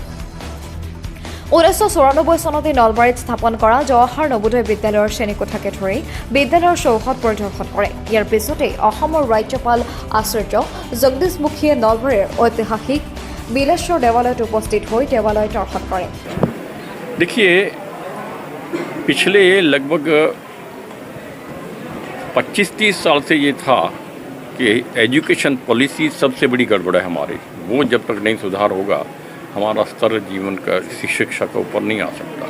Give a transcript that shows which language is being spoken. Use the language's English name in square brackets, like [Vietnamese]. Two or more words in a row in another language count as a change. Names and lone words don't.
[Assamese] 1994 চনতে নলবাৰীত স্থাপন কৰা জৱাহৰ নবোদয় বিদ্যালয়ৰ শ্ৰেণীকোঠাকে ধৰি বিদ্যালয়ৰ চৌহদ পৰিদৰ্শন কৰে। ইয়াৰ পিছতেই অসমৰ ৰাজ্যপাল আচাৰ্য জগদীশ মুখীয়ে নলবাৰীৰ ঐতিহাসিক বিলেশ্বৰ দেৱালয়ত উপস্থিত হৈ দেৱালয় দৰ্শন কৰে। [Hindi] देखिए, पिछले लगभग 25-30 साल से ये था कि [English] education policy [Hindi] सबसे बड़ी गड़बड़ है हमारी। वो जब तक नहीं सुधार होगा हमारा स्तर जीवन का शिक्षा का ऊपर नहीं आ सकता।